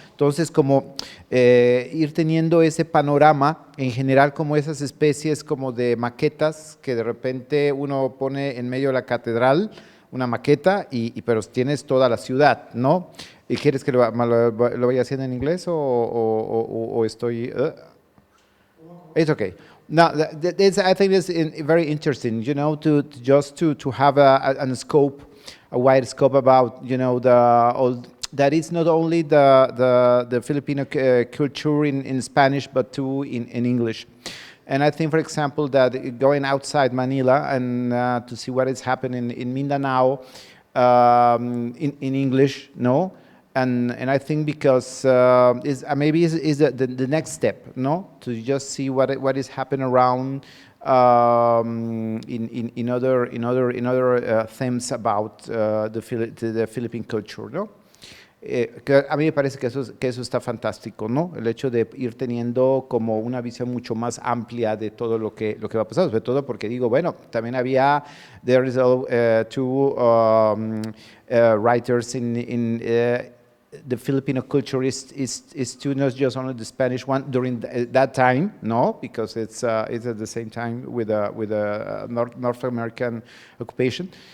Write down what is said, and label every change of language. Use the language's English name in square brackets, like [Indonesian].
[Spanish] Entonces, como ir teniendo ese panorama, en general como esas especies como de maquetas que de repente uno pone en medio de la catedral, una maqueta, pero tienes toda la ciudad, ¿no? ¿Y quieres que lo vaya haciendo en inglés o estoy...? [English] It's okay. No, I think it's very interesting, you know, to have a scope, a wide scope about, you know, that it's not only the Filipino culture in Spanish, but too in English. And I think, for example, that going outside Manila and to see what is happening in Mindanao in English, no? And I think because maybe is the next step, no? To just see what is happening around in other themes about the Philippine culture, ¿no? [Spanish] Que a mí me parece que eso está fantástico, ¿no? El hecho de ir teniendo como una visión mucho más amplia de todo lo que va a pasar, sobre todo porque digo, bueno, también [English] there is two writers in the Filipino culture is too, not just only the Spanish one during that time, no, because it's at the same time with a North American occupation.